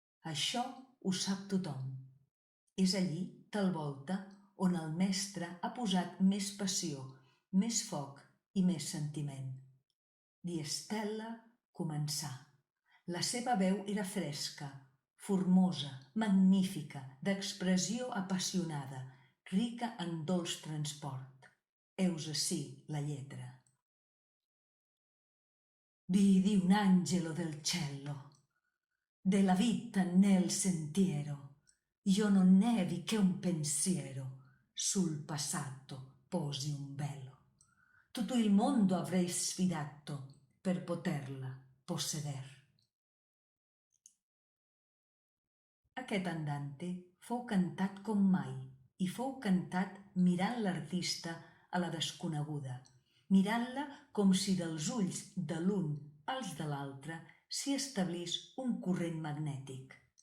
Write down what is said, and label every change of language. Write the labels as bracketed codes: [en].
[ca] Això ho sap tothom. És allí, tal volta, on el mestre ha posat més passió, més foc i més sentiment. Di Stella començà. La seva veu era fresca, formosa, magnífica, d'expressió apassionada, rica en dolç transport. Heus ací la lletra. [it] Vidi un angelo del cielo, della vita nel sentiero, io non nevi che un pensiero, sul passato posi un velo. Tutto il mondo avrei sfidato per poterla possedere. [ca] Aquest andante fou cantat com mai i fou cantat mirant l'artista a la desconeguda, mirant-la com si dels ulls de l'un als de l'altre s'hi establís un corrent magnètic.